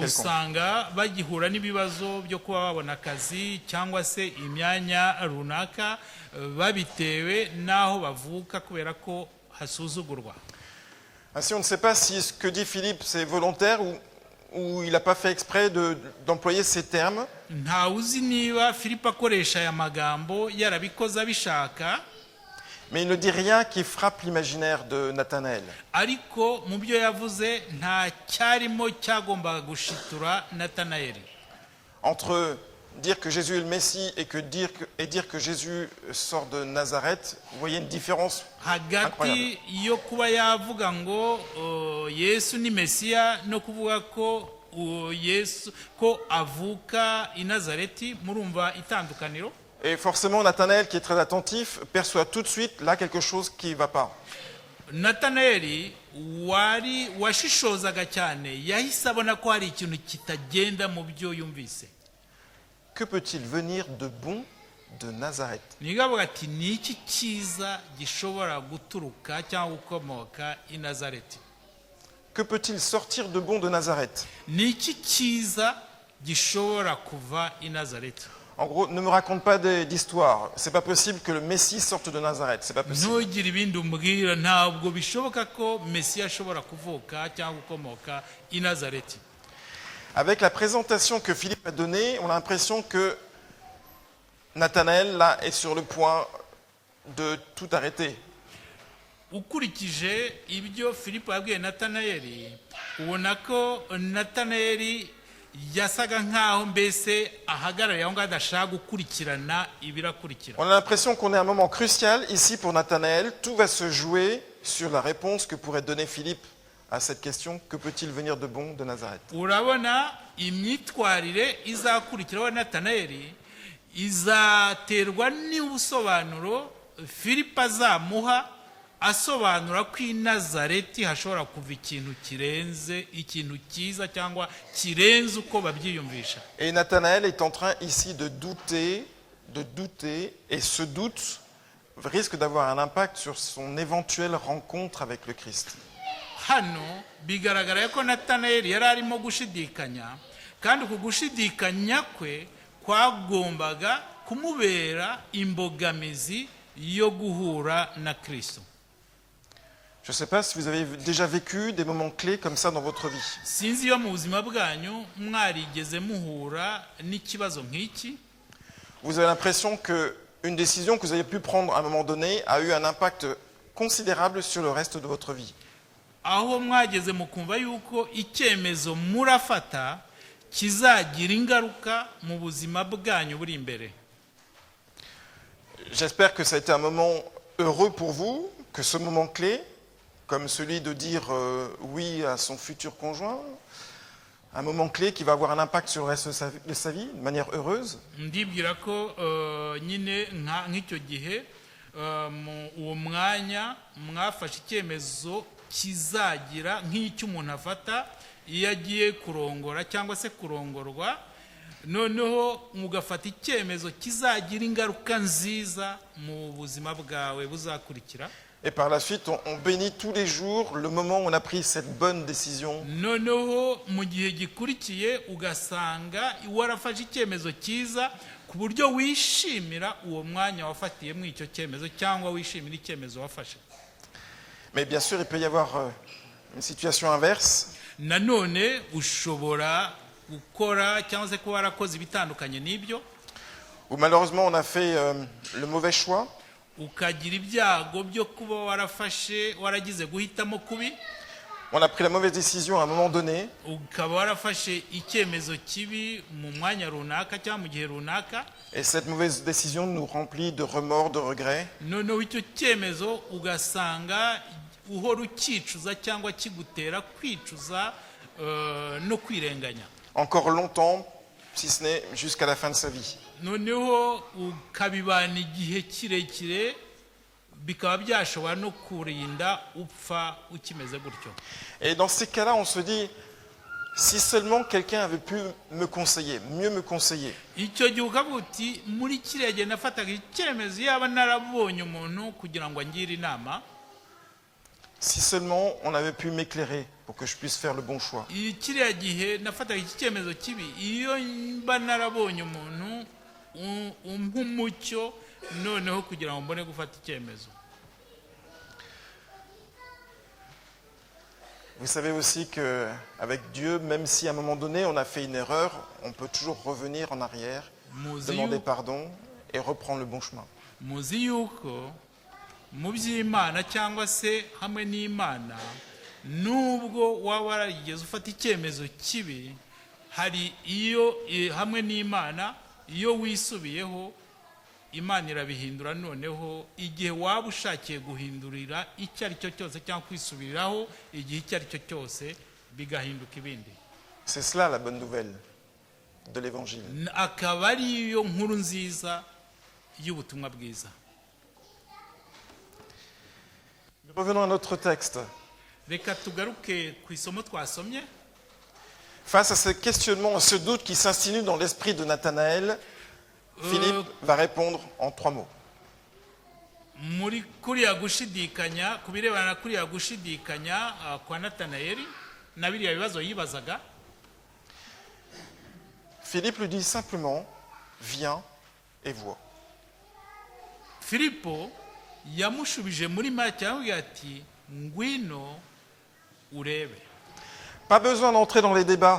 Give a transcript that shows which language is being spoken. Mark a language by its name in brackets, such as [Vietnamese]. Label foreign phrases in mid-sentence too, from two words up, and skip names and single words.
[Kinyarwanda] usanga bagihura n'ibibazo byo kuba babona akazi cyangwa se imyanya runaka babitewe n'aho bavuka kubera ko hasuzugurwa. [French] Ainsi, on ne sait pas si ce que dit Philippe c'est volontaire ou il n'a pas fait exprès d'employer ces termes. [Kinyarwanda] Nta uzi niba Filipo akoresha aya magambo yarabikoze abishaka. [French] Mais il ne dit rien qui frappe l'imaginaire de Nathanaël. [Kinyarwanda] ariko mu byo yavuze nta cyarimo cyagombaga gushitura natanayeli. [French] Entre dire que Jésus est le Messie et dire que Jésus sort de Nazareth, vous voyez une différence incroyable. [Kinyarwanda] Hagati yo kuba yavuga ngo yesu ni mesiya no kuvuga ko yesu ko avuka i nazareti, murumva itandukaniro. [French] Et forcément, Nathanaël, qui est très attentif, perçoit tout de suite là quelque chose qui ne va pas. [Kinyarwanda] natanayeli washishozaga cyane yahise abona ko hari ikintu kitagenda mu byo yumvise. [French] Que peut-il venir de bon de Nazareth? [Kinyarwanda] nigavuga ati ni iki cyiza gishobora guturuka cyangwa gukomoka i nazareti? [French] Que peut-il sortir de bon de Nazareth? [Kinyarwanda] ni iki cyiza gishobora kuva i nazareti? [French] En gros, ne me raconte pas d'histoire. C'est pas possible que le Messie sorte de Nazareth. C'est pas possible. [Kinyarwanda] ntugire ibindi umbwira, ntabwo bishoboka ko mesiya ashobora kuvuka cyangwa gukomoka i nazareti. [French] Avec la présentation que Philippe a donnée, on a l'impression que Nathanaël là est sur le point de tout arrêter. [Kinyarwanda] ukurikije ibyo filipo yabwiye natanayeli, ubona ko natanayeli yasaga nkaho mbese ahagarariye aho ngaho adashaka gukurikirana ibirakurikira. [French] On a l'impression qu'on est à un moment crucial ici pour Nathanaël. Tout va se jouer sur la réponse que pourrait donner Philippe à cette question: que peut-il venir de bon de Nazareth? [Kinyarwanda] urabona imyitwarire izakurikiraho natanayeli izaterwa n'ubusobanuro filipo azamuha, asobanura ko i nazareti hashobora kuva ikintu kirenze, ikintu cyiza cyangwa kirenze uko babyiyumvisha. [French] Et Nathanaël est en train ici de douter, et ce doute risque d'avoir un impact sur son éventuelle rencontre avec le Christ. [Kinyarwanda] hano bigaragara ko natanayeli yari arimo gushidikanya, kandi uku gushidikanya kwe kwagombaga kumubera imbogamizi yo guhura na Kristo. [French] Je ne sais pas si vous avez déjà vécu des moments clés comme ça dans votre vie. [Kinyarwanda] sinzi iyo mu buzima bwanyu mwarigeze muhura n'ikibazo nk'iki. [French] Vous avez l'impression qu'une décision que vous avez pu prendre à un moment donné a eu un impact considérable sur le reste de votre vie. [Kinyarwanda] aho mwageze mukumva yuko icyemezo murafata kizagira ingaruka mu buzima bwanyu buri imbere. [French] J'espère que ça a été un moment heureux pour vous, que ce moment clé, comme celui de dire oui à son futur conjoint, un moment clé qui va avoir un impact sur le reste de sa vie, de manière heureuse. [Kinyarwanda] ndibwira ko nyine nk'icyo gihe uwo mwanya mwafashe icyemezo kizagira nk'icyo umuntu afata iyo agiye kurongora cyangwa se kurongorwa, noneho mugafata icyemezo kizagira ingaruka nziza mu buzima bwawe buzakurikira. [French] Et par la suite, on bénit tous les jours le moment où on a pris cette bonne décision. [Kinyarwanda] noneho mu gihe gikurikiye ugasanga warafashe icyemezo cyiza ku buryo wishimira uwo mwanya wafatiyemo icyo cyemezo cyangwa wishimira icyemezo wafashe. [French] Mais bien sûr, il peut y avoir une situation inverse. [Kinyarwanda] nanone ushobora gukora cyangwa se kuba warakoze ibitandukanye n'ibyo, [French] Où malheureusement on a fait le mauvais choix. [Kinyarwanda] ukagira ibyago byo kuba waragize guhitamo kubi, [French] On a pris la mauvaise décision à un moment donné. [Kinyarwanda] ukaba warafashe icyemezo kibi mu mwanya runaka cyangwa mu gihe runaka, [French] Et cette mauvaise décision nous remplit de remords, de regrets. [Kinyarwanda] noneho icyo cyemezo ugasanga uhora ukicuza cyangwa kigutera kwicuza no kwirenganya. [French] Encore longtemps, si ce n'est jusqu'à la fin de sa vie. [Kinyarwanda] noneho ukabibana igihe kirekire, bikaba byashobora no kurinda upfa ukimeze gutyo. [French] Et dans ces cas-là, on se dit, si seulement quelqu'un avait pu me conseiller, mieux me conseiller. [Kinyarwanda] icyo gihe ukavuga uti muri kiriya gihe nafataga icyemezo yaba narabonye umuntu kugira ngo angire inama, [French] Si seulement on avait pu m'éclairer pour que je puisse faire le bon choix. [Kinyarwanda] kiriya gihe nafataga iki cyemezo kibi, iyo mba narabonye umuntu umpa umucyo noneho kugira ngo mbone gufata icyemezo. [French] Vous savez aussi qu'avec Dieu, même si à un moment donné on a fait une erreur, on peut toujours revenir en arrière, demander pardon et reprendre le bon chemin. [Kinyarwanda] muzi yuko mu by'Imana cyangwa se hamwe n'Imana, nubwo waba warigeze ufata icyemezo kibi, hari iyo hamwe n'Imana iyo wisubiyeho Imana irabihindura. Noneho igihe waba ushakiye guhindurira icyo ari cyo cyose cyangwa kwisubiriraho igihe icyo ari cyo cyose, bigahinduka ibindi. [French] C'est cela la bonne nouvelle de l'évangile. [Kinyarwanda] Akaba ariyo nkuru nziza y'ubutumwa bwiza. [French] Revenons à notre texte. [Kinyarwanda] Reka tugaruke ku isomo twasomye. [French] Face à ce questionnement, à ce doute qui s'insinue dans l'esprit de Nathanaël, Philippe va répondre en 3 mots. [Kinyarwanda] Muri kuriya gushidikanya, kubirebana na kuriya gushidikanya kwa Natanayeli na biriya bibazo yibazaga, [French] Philippe lui dit simplement, viens et vois. [Kinyarwanda] Filipo yamushubije muri make avuga ati ngwino urebe. [French] Pas besoin d'entrer dans les débats,